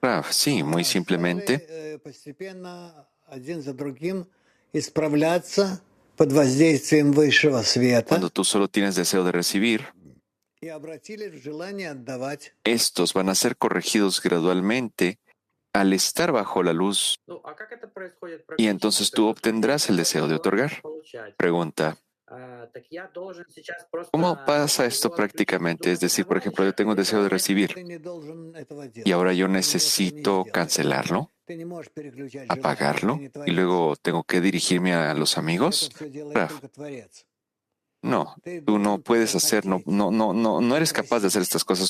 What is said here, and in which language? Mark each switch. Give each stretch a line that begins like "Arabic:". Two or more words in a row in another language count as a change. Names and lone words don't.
Spanish: Rav, sí, muy simplemente, cuando tú solo tienes deseo de recibir, estos van a ser corregidos gradualmente al estar bajo la luz
Russian: Ну, а как это происходит
Spanish: y entonces
Russian: практически?
Spanish: tú
Russian: То есть вот мне
Spanish: obtendrás el
Russian: приходит
Spanish: deseo de
Russian: желание
Spanish: otorgar.
Russian: получать.
Spanish: Pregunta,
Russian: Так я должен сейчас
Spanish: ¿cómo
Russian: просто
Spanish: pasa esto
Russian: его отключить от
Spanish: prácticamente? Es
Russian: другого
Spanish: decir, por ejemplo, yo
Russian: товарища
Spanish: tengo
Russian: или
Spanish: deseo de
Russian: продолжать
Spanish: recibir y ahora yo necesito cancelarlo, apagarlo y luego tengo que dirigirme a los amigos. Rav, no, tú no puedes hacer, no eres capaz de hacer estas cosas.